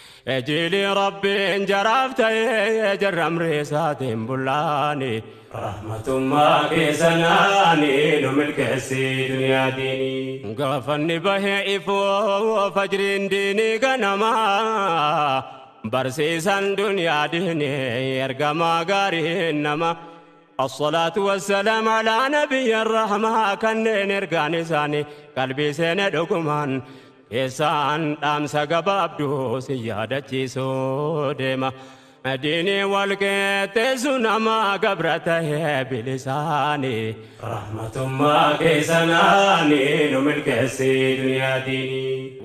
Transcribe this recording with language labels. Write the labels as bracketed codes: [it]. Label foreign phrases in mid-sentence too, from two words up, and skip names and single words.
[om] Ejiili Rabbiin jaraaf ta'ee, jarra amri isaatiin bullaani. Rahmatummaa keessanaani nu milkeessi duniyaa diini. Gaafanni bahee ifoo fajriin diinii ganamaa. Barsiisan duniyaa diinii ergamaa gaarii nama. [ar] الصلاة والسلام على نبي الرحمة. [om] Kanneen ergaan isaanii qalbii seene dhugumaan keessaan dhaamsa gabaabduu si yaadachiisuu deema. Diinii wal qixxeessu nama gabra ta'ee bilisaanii. Rahmatummaa keessanaani nu milkeessi duniyaa diinii.